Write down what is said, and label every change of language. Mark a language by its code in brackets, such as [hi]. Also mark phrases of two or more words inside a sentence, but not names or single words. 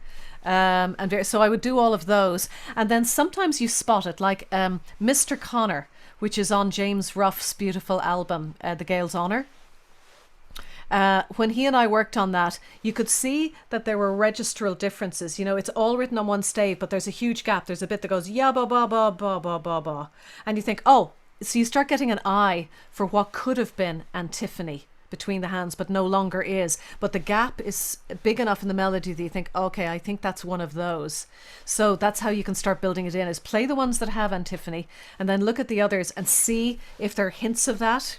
[en] So I would do all of those. And then sometimes you spot it, like Mr. Connor, which is on James Ruff's beautiful album, The Gael's Honour. When he and I worked on that, you could see that there were registral differences. It's all written on one stave, but there's a huge gap. There's a bit that goes ya ba ba ba ba ba ba ba, and you think, oh, so you start getting an eye for what could have been antiphony between the hands, but no longer is. But the gap is big enough in the melody that you think, okay, I think that's one of those. So that's how you can start building it in: is play the ones that have antiphony, and then look at the others and see if there are hints of that.